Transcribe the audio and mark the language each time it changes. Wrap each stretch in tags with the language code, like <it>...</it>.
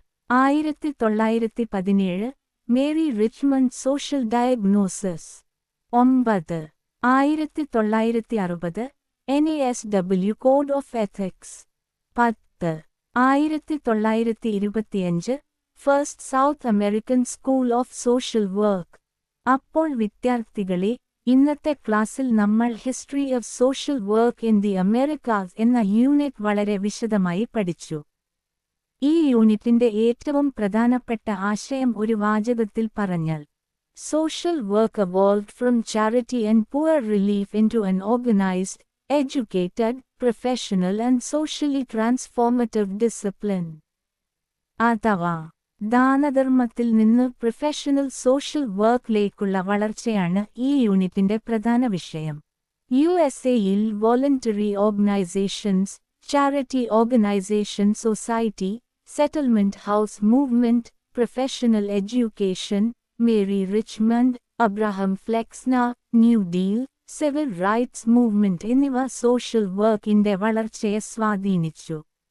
<en>1917, Mary Richmond Social Diagnosis. 9. 1960, NASW Code of Ethics. 10. 1925, First South American School of Social Work.</en> <ml>അപ്പോൾ വിദ്യാർത്ഥികളെ, ഇന്നത്തെ ക്ലാസ്സിൽ നമ്മൾ history of social work in the Americas എന്ന unit വളരെ വിശദമായി പഠിച്ചു. ഈ യൂണിറ്റിന്റെ ഏറ്റവും പ്രധാനപ്പെട്ട ആശയം ഒരു വാചകത്തിൽ പറഞ്ഞാൽ, social work</ml> <en>evolved from charity and poor relief into an organized, educated, professional and socially transformative discipline.</en> <ml>അഥവാ ദാനധർമ്മത്തിൽ നിന്ന് പ്രൊഫഷണൽ സോഷ്യൽ വർക്കിലേക്കുള്ള വളർച്ചയാണ് ഈ യൂണിറ്റിന്റെ പ്രധാന വിഷയം. USA-യിൽ voluntary organisations, charity organisation society, settlement house movement, professional education, Mary Richmond, Abraham ഫ്ലെക്സ്നർ, new deal, civil rights movement എന്നിവ social വർക്കിന്റെ വളർച്ചയെ സ്വാധീനിച്ചു.</ml>